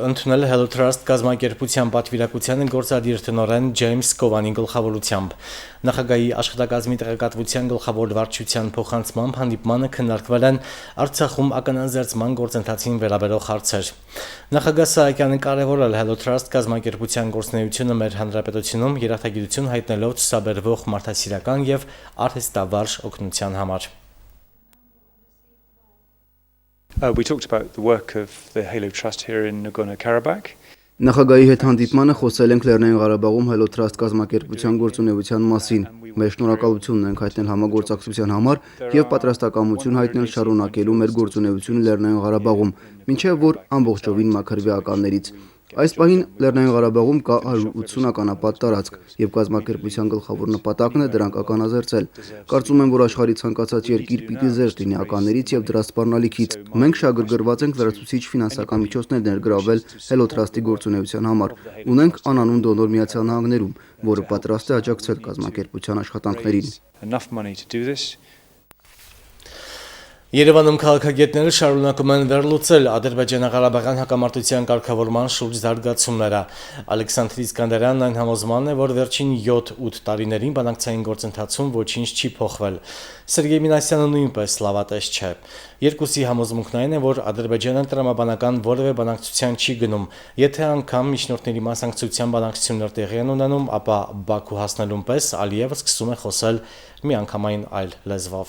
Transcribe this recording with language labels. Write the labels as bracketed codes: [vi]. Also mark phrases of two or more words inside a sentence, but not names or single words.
[hy] ընդունել է Hello Trust կազմակերպության պատվիրակությանը գործադիր տնօրեն Ջեյմս Կովանի գլխավորությամբ։ Նախագահի աշխատակազմի տեղեկատվության գլխավոր վարչության փոխանցմամբ հանդիպմանը քննարկվել են Արցախում ականանձերծման գործընթացին վերաբերող հարցեր։ Նախագահ Սահակյանը կարևորել Hello Trust կազմակերպության գործունեությունը մեր հանրապետությունում երախտագիտություն հայտնելով ցուսաբերվող մարդասիրական եւ արհեստավարժ օգնության համար։ [en] We talked about the work of the Halo Trust here in Nagorno-Karabakh. [hy] Նախագահի հետ հանդիպմանը խոսել ենք Լեռնային Ղարաբաղում Hello Trust կազմակերպության գործունեության մասին։ Մեր շնորհակալությունն ենք հայտնել համագործակցության համար եւ պատրաստակամություն հայտնել շարունակելու մեր գործունեությունը Լեռնային Ղարաբաղում, մինչեւ որ ամբողջովին մաքրվի ականներից։ Այս պահին Լեռնային Ղարաբաղում կա 180 ականապատ տարածք եւ կազմակերպության գլխավոր նպատակն է դրանք ականազերծել։ Կարծում եմ, որ աշխարհի ցանկացած երկիր պիտի զերծ լինի ականներից եւ դրա սպառնալիքից։ Մենք շահագրգռված ենք լրացուցիչ ֆինանսական միջոցներ ներգրավել Hello Trust-ի գործունեության համար։ Ունենք անանուն դոնոր Միացյալ Նահանգներում, որը պատրաստ է աջակցել կազմակերպության աշխատանքներին։ [en] Enough money to do this. [hy] Երևանում քաղաքագետները շարունակում են վերլուծել ադրբեջանա-ղարաբաղյան հակամարտության կարգավորման շուրջ զարգացումները։ Ալեքսանդր Իսկանդարյանն այն համոզմանն է, որ վերջին 7-8 տարիներին բանակցային գործընթացում ոչինչ չի փոխվել։ Սերգեյ Մինասյանը նույնպես լավատես չէ։ Երկուսի համոզմունքն այն է, որ Ադրբեջանը տրամաբանական որևէ բանակցության չի գնում։ Եթե անգամ միջնորդների մասնակցության բանակցություններ տեղի են ունենում, ապա Բաքու հասնելուն պես Ալիևը սկսում է խոսել միանգամայն այլ լեզվով։